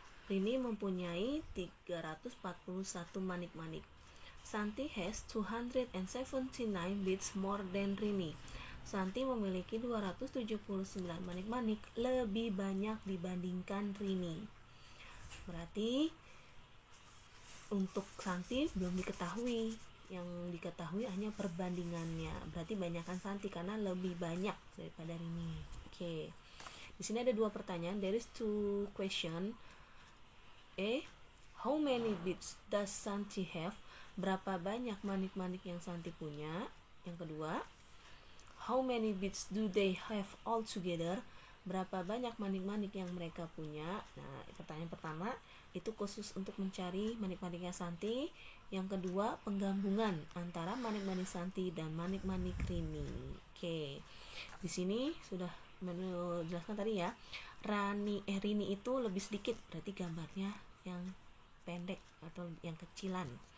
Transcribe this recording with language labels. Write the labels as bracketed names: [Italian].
[Indonesian] Rini mempunyai 341 manik-manik. [English] Santi has 279 beads more than Rini. [Indonesian] Santi memiliki 279 manik-manik lebih banyak dibandingkan Rini. Berarti untuk Santi belum diketahui. Yang diketahui hanya perbandingannya. Berarti banyakkan Santi karena lebih banyak daripada Rini. Oke. Di sini ada 2 pertanyaan. [English] There is 2 question. [Indonesian] A. [English] How many beads does Santi have? [Indonesian] Berapa banyak manik-manik yang Santi punya? Yang kedua, [English] how many beads do they have all together? [Indonesian] Berapa banyak manik-manik yang mereka punya? Nah, pertanyaan pertama itu khusus untuk mencari manik-maniknya Santi. Yang kedua, penggabungan antara manik-manik Santi dan manik-manik Rini. Oke. Di sini sudah menjelaskan tadi ya. Rini itu lebih sedikit, berarti gambarnya yang pendek atau yang kecilan.